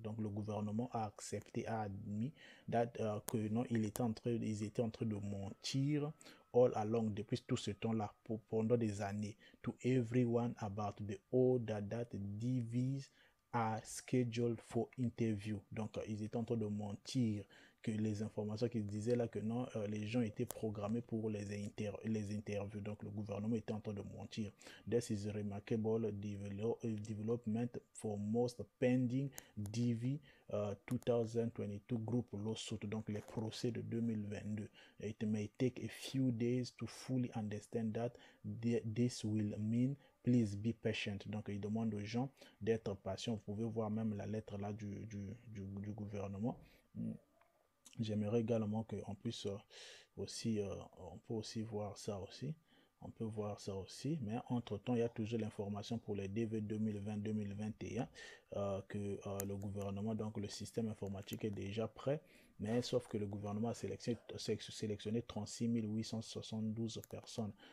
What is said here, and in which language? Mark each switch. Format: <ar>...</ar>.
<fr>Donc le gouvernement a accepté, a admis que non, ils étaient en train de mentir</fr> <en>all along</en> <fr>depuis tout ce temps-là, pendant des années,</fr> <en>to everyone about the order that DVs are scheduled for interview.</en> <fr>Donc ils étaient en train de mentir, que les informations qu'ils disaient là que non, les gens étaient programmés pour les interviews. Donc le gouvernement était en train de mentir.</fr> <en>This is a remarkable development for most pending DV 2022 group lawsuit.</en> <fr>Donc les procès de 2022.</fr> <en>It may take a few days to fully understand that this will mean please be patient.</en> <fr>Donc il demande aux gens d'être patients. Vous pouvez voir même la lettre là du gouvernement. J'aimerais également qu'on puisse aussi, on peut aussi voir ça aussi. On peut voir ça aussi, mais entre-temps, il y a toujours l'information pour les DV 2020-2021 que le gouvernement, donc le système informatique est déjà prêt, mais sauf que le gouvernement a sélectionné 36 872 personnes.</fr>